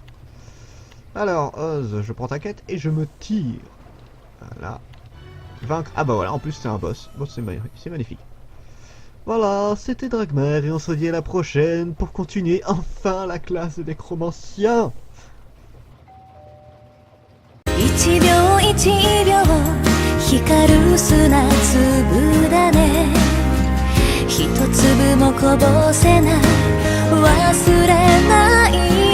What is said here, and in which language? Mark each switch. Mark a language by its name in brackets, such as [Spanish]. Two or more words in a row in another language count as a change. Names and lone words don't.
[French] Alors, Oz, je prends ta quête et je me tire. Voilà. Vaincre. Ah bah voilà, en plus c'est un boss. Bon, c'est magnifique. Voilà, c'était Dragmar et on se dit à la prochaine pour continuer enfin la classe des chromanciens. [Japanese] 一秒一秒光る砂粒だね一粒もこぼせない忘れない